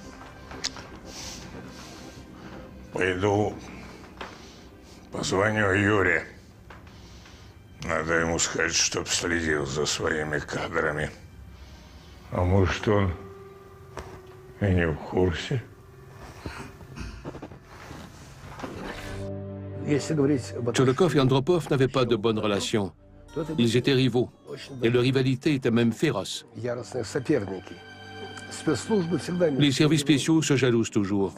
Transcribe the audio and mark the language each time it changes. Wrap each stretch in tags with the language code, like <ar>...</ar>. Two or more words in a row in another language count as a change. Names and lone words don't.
<ru>Пойду позвоню Юре. Надо ему сказать, чтоб следил за своими кадрами. А может, он и не в курсе?</ru> <fr>Tcholokov et Andropov n'avaient pas de bonnes relations. Ils étaient rivaux, et leur rivalité était même féroce. Les services spéciaux se jalousent toujours.</fr>